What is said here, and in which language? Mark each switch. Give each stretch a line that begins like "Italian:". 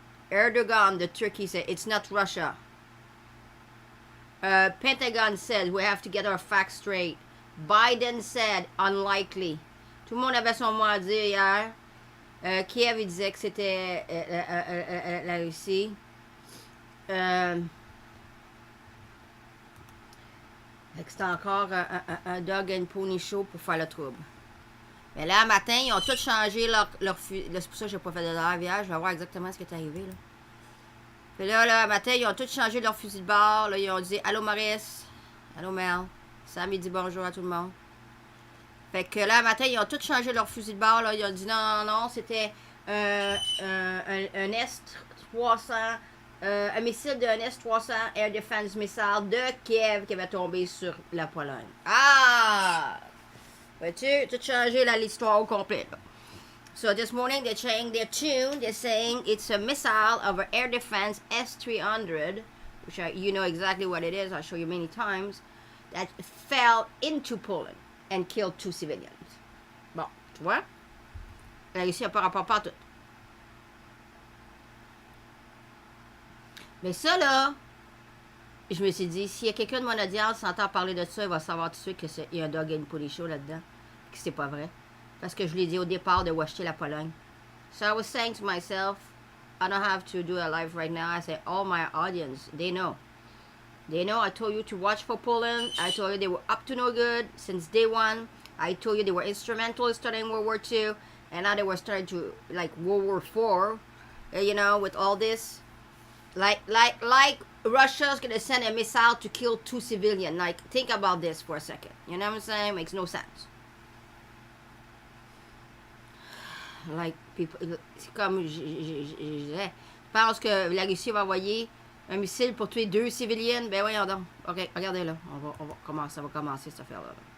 English: Erdogan, the Turkey said it's not Russia. Pentagon said we have to get our facts straight. Biden said unlikely.
French: Tout le monde avait son mot à dire hier. Kiev il disait que c'était la Russie. C'était encore un
English: dog and pony show
French: pour faire le trouble. Mais là, matin, ils ont tous changé leur fusil. C'est pour ça que j'ai pas fait de live hier. Je vais voir exactement ce qui est arrivé. Là. Puis là, matin, ils ont tous changé leur fusil de bord. Là, ils ont dit allô Maurice. Allô Mel. Sam, il dit bonjour à tout le monde. Fait que là, matin, ils ont tous changé leur fusil de bord. Là. Ils ont dit non, c'était un S-300. Un missile d'un S-300 Air Defense Missile de Kiev qui avait tombé sur la Pologne. Ah! Vois-tu? Tout changé l'histoire au complet. Là.
English: So this morning they're changing their tune. They're saying it's a missile of an air defense S-300, which you know exactly what it is. I'll show you many times. That fell into Poland and killed 2 civilians.
French: Bon, tu vois? La Russie n'a pas rapport pas tout. Mais ça, là, je me suis dit, s'il y a quelqu'un de mon audience qui s'entend parler de ça, il va savoir tout de suite qu'il y a un
English: dog and pony show
French: là-dedans. Que c'est pas vrai. Parce que je l'ai dit au départ de watcher la Pologne.
English: So I was saying to myself, I don't have to do a live right now. I said, all my audience, they know. They know I told you to watch for Poland. I told you they were up to no good since day one. I told you they were instrumental in starting World War II. And now they were starting to, like, World War IV. You know, with all this. Like Russia's gonna send a missile to kill 2 civilians. Like, think about this for a second. You know what I'm saying? Makes no sense. Like, people,
French: c'est comme je disais. Je pense que la Russie va envoyer un missile pour tuer 2 civiliens. Ben voyons donc. Ok, regardez là. On va commencer. Ça va commencer cette affaire-là.